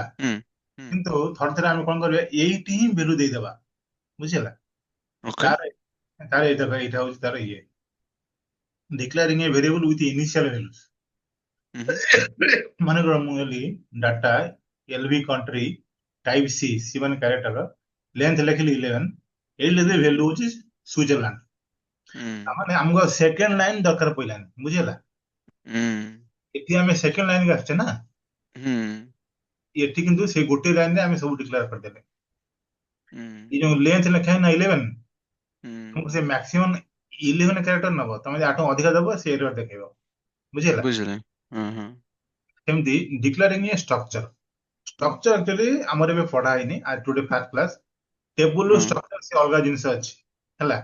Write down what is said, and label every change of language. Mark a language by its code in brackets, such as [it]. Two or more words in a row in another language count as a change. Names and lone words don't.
[or] ହୁଁ ହୁଁ କିନ୍ତୁ ଥରେ ଥରେ ଆମେ କଣ କରିବା, ଏଇଠି ହିଁ ଭ୍ୟାଲୁ ଦେଇଦବା, ବୁଝିହେଲା। ଓକେ ତାର ତାର ଏଇଟା ହଉଛି ତାର ଇଏ, [en] declaring a variable with initial value. [or] ହୁଁ ମନେକର ମୁଁ ହେଲି [en] data lv country type c, c [or] ମାନେ କ୍ୟାରେକ୍ଟର, ଲେନ୍ଥ ଲେଖିଲି 11, ଏଇ ଲେଖି ଭ୍ୟାଲୁ ହଉଛି ସୁଇଜରଲ୍ୟାଣ୍ଡ। ହୁଁ ତାମାନେ ଆମକୁ [en] second line [or] ଦରକାର ପଇଲାନି, ବୁଝିହେଲା। ହୁଁ ଏଠି ଆମେ [en] second line [or] କୁ ଆସିଛେ ନା, ହୁଁ ଏଠି କିନ୍ତୁ ସେଇ ଗୋଟିଏ ଲାଇନରେ ଆମେ ସବୁ ଡିକ୍ଲେୟାର କରିଦେଲେ। ହୁଁ ଏଇ ଯୋଉ ଲେନ୍ଥ ଲେଖା [hi] है ना [or] 11, ହୁଁ ତୁମକୁ ସେ ମ୍ୟାକ୍ସିମମ୍ 11 କ୍ୟାରେକ୍ଟର ନବ, ତମେ ଯଦି ଆଠୁ ଅଧିକା ଦବ ସେ ଏରର ଦେଖେଇବ। ବୁଝିହେଲା? ବୁଝିଲେ। ହଁ ହଁ ସେମିତି [en] declaring a structure, [or] ଷ୍ଟ୍ରକ୍ଚର ଆକ୍ଚୁଆଲି ଆମର ଏବେ ପଢା ହେଇନି, [en] as today first class. [or] ଟେବୁଲ ହଁ ଷ୍ଟ୍ରକ୍ଚର ସେ ଅଲଗା ଜିନିଷ ଅଛି ହେଲା।